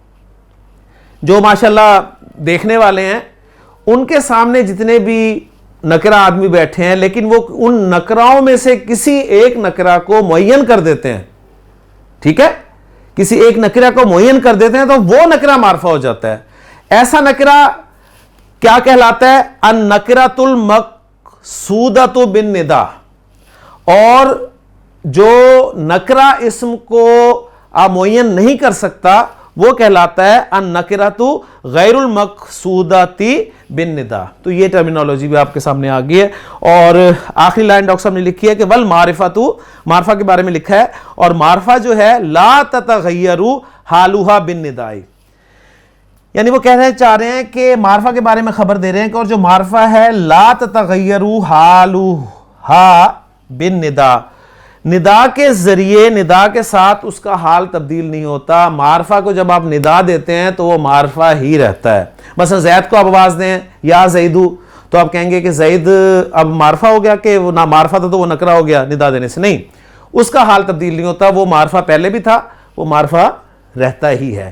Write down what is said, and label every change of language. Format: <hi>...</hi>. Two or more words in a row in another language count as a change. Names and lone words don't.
<ur>جو ماشاءاللہ دیکھنے والے ہیں ان کے سامنے جتنے بھی نکرہ آدمی بیٹھے ہیں, لیکن وہ ان نکراؤں میں سے کسی ایک نکرہ کو معین کر دیتے ہیں, ٹھیک ہے, کسی ایک نکرہ کو معین کر دیتے ہیں, تو وہ نکرہ معرفہ ہو جاتا ہے. ایسا نکرہ کیا کہلاتا ہے؟</ur> <ar>النکرۃ المقصودۃ بالنداء.</ar> <ur>اور جو نکرہ اسم کو آپ معین نہیں کر سکتا وہ کہلاتا ہے</ur> <ar>النکرۃ غیر المقصودۃ بالندا.</ar> <ur>تو یہ ٹرمینالوجی بھی آپ کے سامنے آ گئی ہے. اور آخری لائن ڈاکٹر صاحب نے لکھی ہے کہ والمعرفۃ، معرفہ کے بارے میں لکھا ہے، اور معرفہ جو ہے</ur> <ar>لا تتغیر حالھا بالنداء.</ar> <ur>یعنی وہ چاہ رہے ہیں کہ معرفہ کے بارے میں خبر دے رہے ہیں کہ اور جو معرفہ ہے</ur> <ar>لا تتغیر حالھا بالنداء،</ar> <ur>ندا کے ذریعے، ندا کے ساتھ اس کا حال تبدیل نہیں ہوتا. معرفہ کو جب آپ ندا دیتے ہیں تو وہ معرفہ ہی رہتا ہے. مثلا زید کو آپ آواز دیں یا زیدو، تو آپ کہیں گے کہ زید اب معرفہ ہو گیا کہ وہ نہ معرفہ تھا تو وہ نکرہ ہو گیا ندا دینے سے. نہیں، اس کا حال تبدیل نہیں ہوتا. وہ معرفہ پہلے بھی تھا، وہ معرفہ رہتا ہی ہے.</ur>